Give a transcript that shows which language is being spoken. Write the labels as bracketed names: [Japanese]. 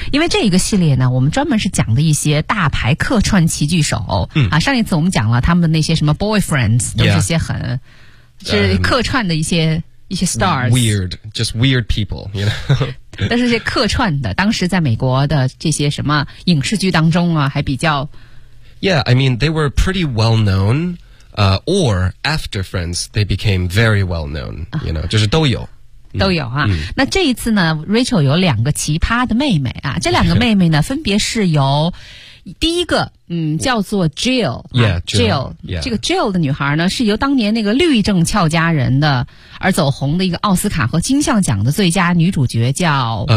[Chinese] 因为这一个系列呢，我们专门是讲的一些大牌客串齐聚首。上一次我们讲了他们的那些什么 boyfriends。 [English] Yeah. [Chinese] 这些很是客串的一些 stars, [English] weird, just weird people, you know. [Chinese] 但是这客串的，当时在美国的这些什么影视剧当中啊，还比较。 [English] Yeah, I mean, they were pretty well known, or after Friends, they became very well known. You know, [Chinese] 就是都有。都有啊、那这一次呢 ，Rachel 有两个奇葩的妹妹啊，这两个妹妹呢，分别是由。第一个叫做 Jill, Jill, 这个 Jill 的女孩呢是由当年那个绿政俏佳人的而走红的一个奥斯卡和金像奖的最佳女主角叫